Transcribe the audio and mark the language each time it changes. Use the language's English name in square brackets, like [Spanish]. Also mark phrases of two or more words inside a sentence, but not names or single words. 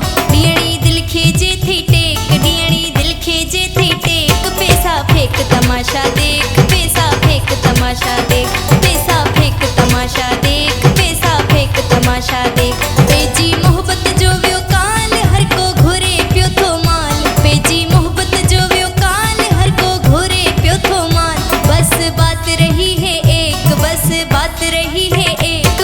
[Sindhi] डियणी दिल खेजे थी टेक, डियणी दिल खेजे थी टेक। [Hindi] पैसा फेंक तमाशा देख, पैसा फेंक तमाशा देख, पैसा फेंक तमाशा देख, पैसा फेंक तमाशा देख। [Sindhi] पेजी मोहब्बत जो व्यो काल हर को घुरे प्यो थो माल। पेजी मोहब्बत जो व्यो काल हर को घुरे प्यो थो माल। [Hindi] बस बात रही है एक, बस बात रही है एक।